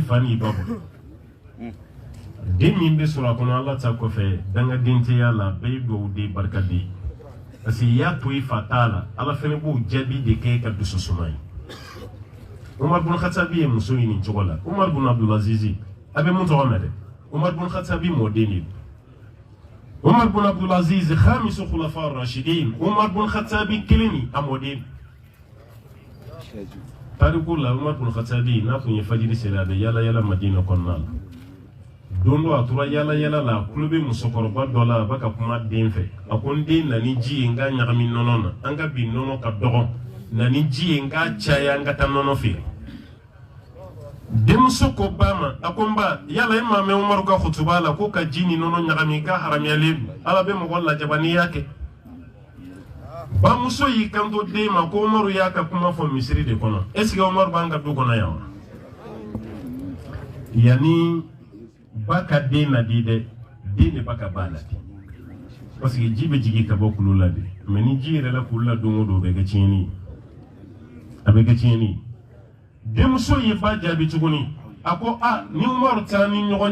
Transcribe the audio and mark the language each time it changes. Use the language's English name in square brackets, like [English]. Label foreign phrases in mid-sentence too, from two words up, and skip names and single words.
[Bambara] fa n'i ba bolo den min bɛ sɔrɔ a kɔnɔ ala ta kɔfɛ dangaden tɛ y'a la bɛɛ ye duwawuden barikaden [French] parce que [Bambara] i y'a to i fa t'a la ala fana b'o jaabi de kɛ ka dusu suma ye Umar bin Khattabi ye muso ɲini cogo la Umar bin Abdulaziz a bɛ mun tɔgɔ mɛn dɛ Umar bin Khattabi mɔden de Umar bin Abdulaziz [Arabic] خامس الخلفاء الراشدين [Bambara] Umar bin Khattabi kelen ni a mɔden tariku la Umar bin Khattabi n'a tun ye fajiri sera a bɛ yala yala Madina kɔnɔna la don dɔ a tora yala yala la a tulo bɛ musokɔrɔba dɔ la a bɛ ka kuma den fɛ a ko n den na ni ji ye n k'a ɲagami nɔnɔ na an ka bi nɔnɔ ka dɔgɔ na ni ji ye n k'a caya n ka taa nɔnɔ feere denmuso ko ba ma a ko n ba yala e maa mɛn Umaru ka kutuba la ko ka ji ni nɔnɔ ɲagami k'a haramuyalen don ala bɛ mɔgɔ lajaba n'i y'a kɛ bamuso y'i kanto den ma ko Umaru y'a ka kuma fɔ misiri de kɔnɔ [French] est-ce que [Bambara] Umaru b'an ka du kɔnɔ yan wa yanni ba ka den na di dɛ den de ba ka ba la di [French] parce que [Bambara] ji bɛ jigin ka bɔ kulo la de mais ni ji yɛrɛ la kulo la don o don o bɛ kɛ tiɲɛni ye a bɛ kɛ tiɲɛni ye denmuso ye ba jaabi tuguni a ko a ni Umaru taara ni ɲɔgɔn